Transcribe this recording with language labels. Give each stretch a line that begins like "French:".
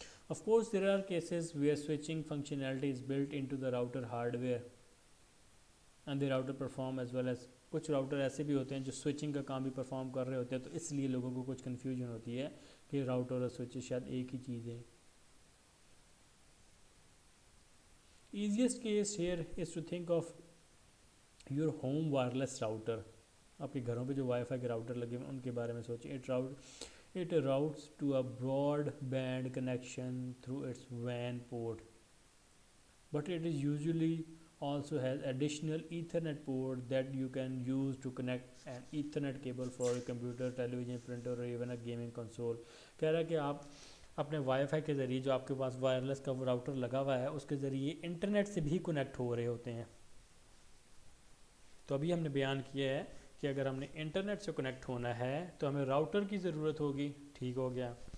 English: Of course, there are cases where switching functionality is built into the router hardware and the router perform as well as
Hindi: कुछ router ऐसे भी होते हैं जो switching का काम भी परफॉर्म कर रहे होते हैं, तो इसलिए लोगों को कुछ कन्फ्यूजन होती है कि राउटर और स्विच शायद एक ही चीज़ है.
English: Easiest case here is to think of your home wireless router.
Hindi: आपके घरों पे जो वाईफाई के राउटर लगे हैं उनके बारे में सोचिए.
English: It routes to a broadband connection through its WAN port, but it is usually also has additional Ethernet port that you can use to connect an Ethernet cable for a computer, television, printer or even a gaming console.
Hindi: कह रहा है कि आप अपने wifi के ज़रिए जो आपके पास वायरलेस का राउटर लगा हुआ है उसके ज़रिए इंटरनेट से भी कनेक्ट हो रहे होते हैं. तो अभी हमने बयान किया है कि अगर हमने इंटरनेट से कनेक्ट होना है तो हमें राउटर की ज़रूरत होगी. ठीक हो गया.